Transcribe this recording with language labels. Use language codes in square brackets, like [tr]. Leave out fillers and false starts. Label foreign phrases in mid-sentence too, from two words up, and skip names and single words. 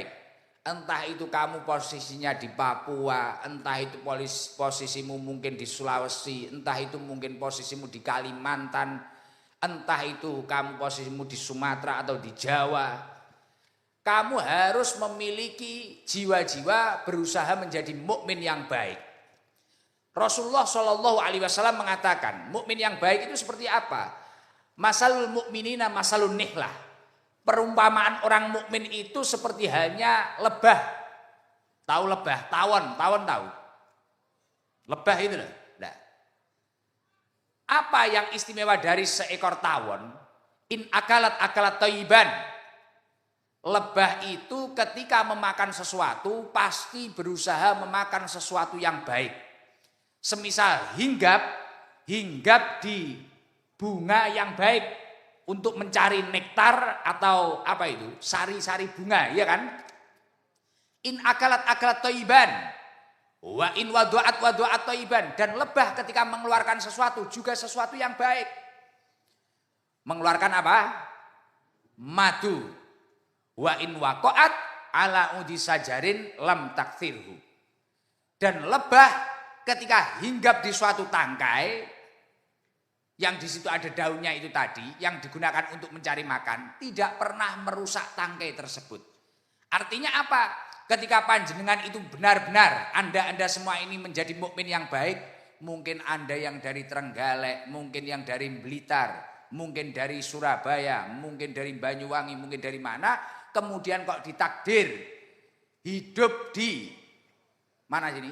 [id] Entah itu kamu posisinya di Papua, entah itu posisimu mungkin di Sulawesi, entah itu mungkin posisimu di Kalimantan, entah itu kamu posisimu di Sumatera atau di Jawa. Kamu harus memiliki jiwa-jiwa berusaha menjadi mukmin yang baik. Rasulullah [ar] صلى الله عليه وسلم [id] mengatakan, mukmin yang baik itu seperti apa? [ar] مثل المؤمنين مثل النحلة. [id] Perumpamaan orang mukmin itu seperti hanya lebah. Tahu lebah? Tawon tahu. Lebah itu loh. Nah, apa yang istimewa dari seekor tawon? [ar] إن أكلت طيبا. [id] Lebah itu ketika memakan sesuatu pasti berusaha memakan sesuatu yang baik. Semisal hinggap di bunga yang baik untuk mencari nektar atau apa itu? Sari-sari bunga, ya kan? [ar] إن أكلت طيبا. وإن وضعت طيبا. [id] Dan lebah ketika mengeluarkan sesuatu juga sesuatu yang baik. Mengeluarkan apa? Madu. [ar] وإن وقعت على عود شجر لم تكسره. [id] Dan lebah ketika hinggap di suatu tangkai yang di situ ada daunnya itu tadi yang digunakan untuk mencari makan, tidak pernah merusak tangkai tersebut. Artinya apa? Ketika panjenengan itu benar-benar Anda semua ini menjadi mukmin yang baik, mungkin Anda yang dari Trenggalek, mungkin yang dari Blitar, mungkin dari Surabaya, mungkin dari Banyuwangi, mungkin dari mana, kemudian kok ditakdir hidup di mana sini?